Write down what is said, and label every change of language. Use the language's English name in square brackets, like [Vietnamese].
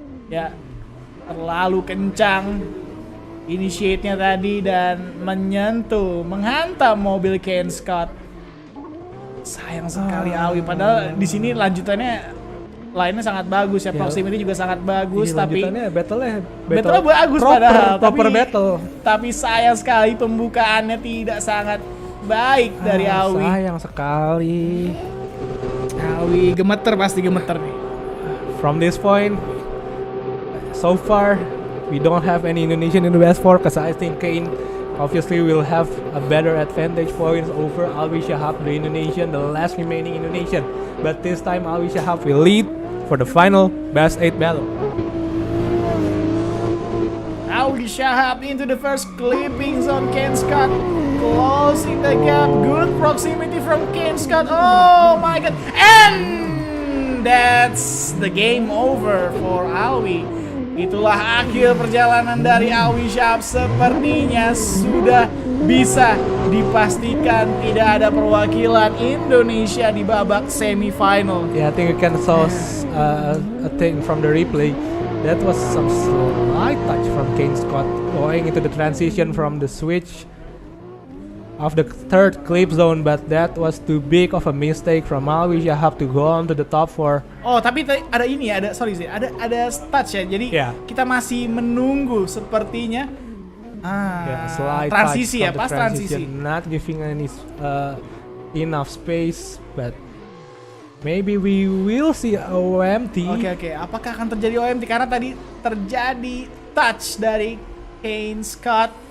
[Indonesian] Ya, terlalu kencang initiate-nya tadi dan menghantam mobil Kane Scott. Sayang sekali Alwi, padahal di sini lanjutannya line-nya sangat bagus ya, proximity juga sangat bagus, tapi battle bagus padahal, [English] proper battle. [Indonesian] Tapi sayang sekali pembukaannya tidak sangat baik dari Awi. Sayang sekali. Awi pasti gemeter nih. [English] From this point, so far we don't have any Indonesian in the PS4 because I think Kane obviously will have a better advantage points over Alwi Shahab, the Indonesian, the last remaining Indonesian. But this time Alwi Shahab will lead for the final best 8 battle. Alwi Shahab into the first clipping zone. Kane Scott closing the gap. Good proximity from Kane Scott. Oh my god. And that's the game over for Alwi. [Indonesian] Itulah akhir perjalanan dari Alwi Shahab. Sepertinya sudah bisa dipastikan tidak ada perwakilan Indonesia di babak semifinal. [English] Yeah, I think you can saw a thing from the replay. That was some slight touch from Kane Scott going into the transition from the switch of the third clip zone, but that was too big of a mistake from Alwi Shahab to go on to the top 4. [Indonesian] Oh, tapi ada ini ya, ada touch ya. Jadi kita masih menunggu sepertinya. [English] Slight [Indonesian] transisi [English] touch [Indonesian] ya, pas transisi. [English] Not giving any enough space, but maybe we will see OMT. [Indonesian] Oke. Apakah akan terjadi OMT? Karena tadi terjadi touch dari Kane Scott.